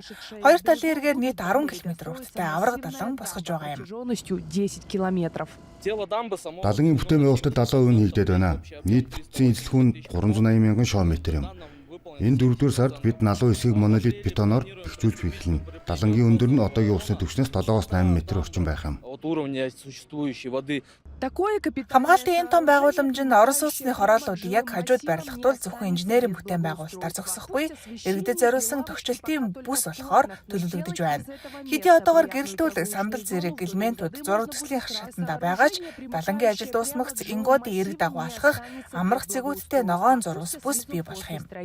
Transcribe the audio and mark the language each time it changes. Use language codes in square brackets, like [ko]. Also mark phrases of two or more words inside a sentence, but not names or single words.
[mn] Хоёр талын эргээр нийт 10 км урттай аварга далан босгож байгаа юм. Далангийн бүтээн байгуулалтад 70% нь хийгдээд байна. Нийт бүтцийн эзлэх нь 380 мянган шоуметр юм. Энэ 4-р сард бид налуу хэсгийг монолит бетоноор бэхжүүлж эхэлнэ. Далангийн өндөр нь одоогийн усны түвшнээс 7-8 м орчим байх юм. [ru] От уровня существующей воды [mn] Хамгаалтын энэ том байгууламж нь орон сууцны хорооллуудыг яг хажууд байрлах тул зөвхөн инженерийн бүтээн байгуулалтаар зогсохгүй, иргэдэд зориулсан тохичлтын бүс болохоор төлөвлөгдөж байна. Хэдий одоогоор гэрэлтүүлэг сандал зэрэг элементүүд зураг төслийн шатанда байгаа ч далангийн ажил дуусмагц Ингодын эрэг дагуу алхах амрах цэгүүдтэй ногоон зурвас бүс бий болох юм.